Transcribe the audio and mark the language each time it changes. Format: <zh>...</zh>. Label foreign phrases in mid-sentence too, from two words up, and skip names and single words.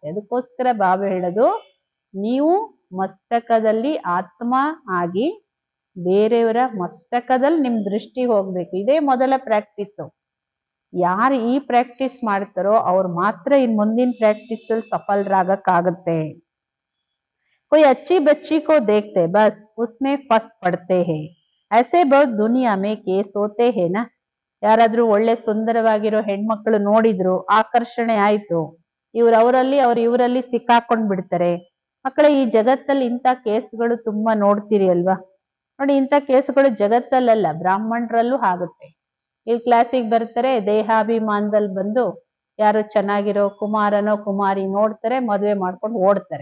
<kn>ಅದಕ್ಕೋಸ್ಕರ ಬಾಬಾ ಹೇಳೋದು, ನೀವು ಮಸ್ತಕದಲ್ಲಿ ಆತ್ಮ ಆಗಿ ಬೇರೆಯವರ ಮಸ್ತಕದಲ್ಲಿ ನಿಮ್ ದೃಷ್ಟಿ ಹೋಗ್ಬೇಕು. ಇದೇ ಮೊದಲ ಪ್ರಾಕ್ಟೀಸು. ಯಾರು ಈ ಪ್ರಾಕ್ಟೀಸ್ ಮಾಡ್ತಾರೋ ಅವ್ರು ಮಾತ್ರ ಇನ್ ಮುಂದಿನ ಪ್ರಾಕ್ಟೀಸ್ ಅಲ್ಲಿ ಸಫಲರಾಗಕ್ಕಾಗುತ್ತೆ.</kn> <hi>कोई अच्छी बच्ची को देखते बस उसमें फंस पड़ते हैं. ऐसे बहुत दुनिया में केस होते हैं ना.</hi> <kn>ಯಾರಾದ್ರೂ ಒಳ್ಳೆ ಸುಂದರವಾಗಿರೋ ಹೆಣ್ಮಕ್ಳು ನೋಡಿದ್ರು, ಆಕರ್ಷಣೆ ಆಯ್ತು, ಅವರಲ್ಲಿ ಅವ್ರು ಇವರಲ್ಲಿ ಸಿಕ್ಕಾಕೊಂಡ್ ಬಿಡ್ತಾರೆ. ಮಕ್ಕಳೇ, ಈ ಜಗತ್ತಲ್ಲಿ ಇಂಥ ಕೇಸ್ಗಳು ತುಂಬಾ ನೋಡ್ತೀರಿ ಅಲ್ವಾ. ನೋಡಿ, ಇಂಥ ಕೇಸ್ಗಳು ಜಗತ್ತಲ್ಲ, ಬ್ರಾಹ್ಮಣರಲ್ಲೂ ಆಗುತ್ತೆ. ಇಲ್ಲಿ ಕ್ಲಾಸಿಗೆ ಬರ್ತಾರೆ, ದೇಹಾಭಿಮಾನದಲ್ಲಿ ಬಂದು ಯಾರು ಚೆನ್ನಾಗಿರೋ ಕುಮಾರನೋ ಕುಮಾರಿ ನೋಡ್ತಾರೆ, ಮದುವೆ ಮಾಡ್ಕೊಂಡು ಓಡ್ತಾರೆ.</kn>